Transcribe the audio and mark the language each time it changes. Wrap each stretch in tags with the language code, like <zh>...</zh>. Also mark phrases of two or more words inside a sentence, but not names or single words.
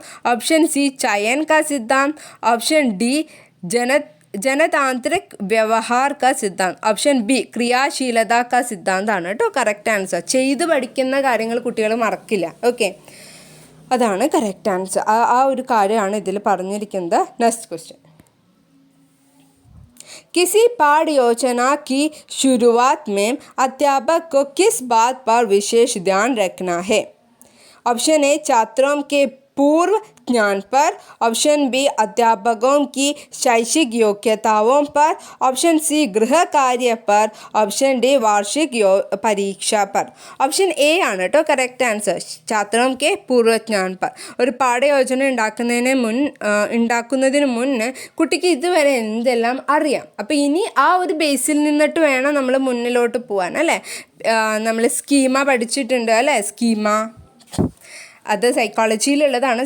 <en>option C</en> <hi>चयन का सिद्धांत.</hi> <en>option D</en> <hi>जनतांत्रिक व्यवहार का सिद्धांत.</hi> <en>option B</en> <hi>क्रियाशीलता का</hi> <ml>സിദ്ധാന്താണ് കേട്ടോ</ml> <en>correct answer.</en> <ml>ചെയ്ത് പഠിക്കുന്ന കാര്യങ്ങൾ കുട്ടികൾ മറക്കില്ല. ഓക്കെ, അതാണ്</ml> <en>correct answer.</en> <ml>ആ ഒരു കാര്യമാണ് ഇതിൽ പറഞ്ഞിരിക്കുന്നത്.</ml> <en>next question,</en> <hi>किसी पाठ योजना की शुरुआत में अध्यापक को किस बात पर विशेष ध्यान रखना है?</hi> <en>option A</en> <hi>छात्रों के पूर्व ज्ञान पर.</hi> <en>option B</en> <hi>अध्यापकों की शैक्षिक योग्यताओं पर.</hi> <en>option C</en> <hi>गृह कार्य पर.</hi> <en>option D</en> <hi>वार्षिक परीक्षा पर.</hi> <en>option A</en> <ml>ആണ് കേട്ടോ</ml> <en>correct answer.</en> <hi>छात्रों के पूर्वज्ञान पर.</hi> <ml>ഒരു പാഠയോജന ഉണ്ടാക്കുന്നതിന് മുന്നേ കുട്ടിക്ക് ഇതുവരെ എന്തെല്ലാം അറിയാം. അപ്പോൾ ഇനി ആ ഒരു ബേസിൽ നിന്നിട്ട് വേണം നമ്മൾ മുന്നിലോട്ട് പോകാൻ അല്ലേ. നമ്മൾ സ്കീമ പഠിച്ചിട്ടുണ്ട് അല്ലേ. സ്കീമ അത് സൈക്കോളജിയിലുള്ളതാണ്.</ml>